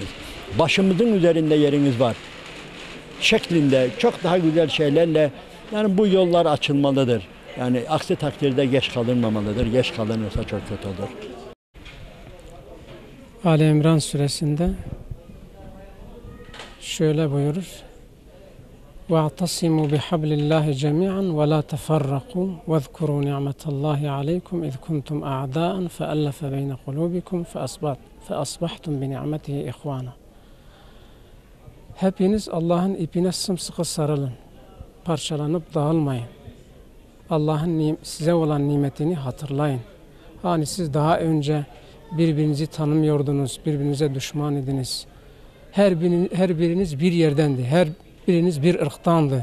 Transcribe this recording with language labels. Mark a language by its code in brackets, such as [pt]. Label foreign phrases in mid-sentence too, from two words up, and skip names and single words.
[tr] Başımızın üzerinde yeriniz var şeklinde çok daha güzel şeylerle yani bu yollar açılmalıdır. Yani aksi takdirde geç kalınmamalıdır. Geç kalınırsa çok kötü olur. Ali İmran suresinde şöyle buyurur. [ar] وَاَعْتَصِمُوا بِحَبْلِ اللّٰهِ جَمِيعًا وَلَا تَفَرَّقُوا وَاذْكُرُوا نِعْمَةَ اللّٰهِ عَلَيْكُمْ اِذْ كُنْتُمْ اَعْدَاءً فَأَلَّفَ بَيْنَ قُلُوبِكُمْ فَأَصْبَحْتُمْ بِنِعْمَتِهِ اِخْوَانًا. [tr] Hepiniz Allah'ın ipine sımsıkı sarılın. Parçalanıp dağılmayın. Allah'ın size olan nimetini hatırlayın. Hani siz daha önce birbirinizi tanımıyordunuz, birbirinize düşman idiniz. Her biriniz bir yerdendi, her biriniz bir ırktandı.